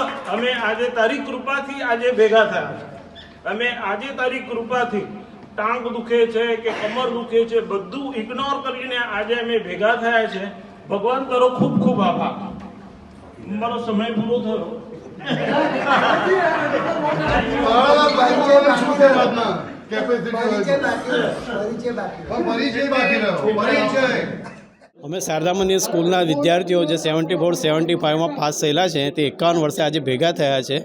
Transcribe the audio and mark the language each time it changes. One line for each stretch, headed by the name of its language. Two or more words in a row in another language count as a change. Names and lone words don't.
Gujarati: અમે આજે તારી કૃપાથી આજે ભેગા થયા છે। અમે આજે તારી કૃપાથી ટાંગ દુખે છે કે કમર દુખે છે બધું ઇગ્નોર કરીને આજે અમે ભેગા થયા છે। ભગવાન તારો ખૂબ ખૂબ આભાર। મારો સમય પૂરો થયો। અમે શારદા મંદિર સ્કૂલના વિદ્યાર્થીઓ જે 74-75માં પાસ થયેલા છે તે 51 વર્ષે આજે ભેગા થયા છે।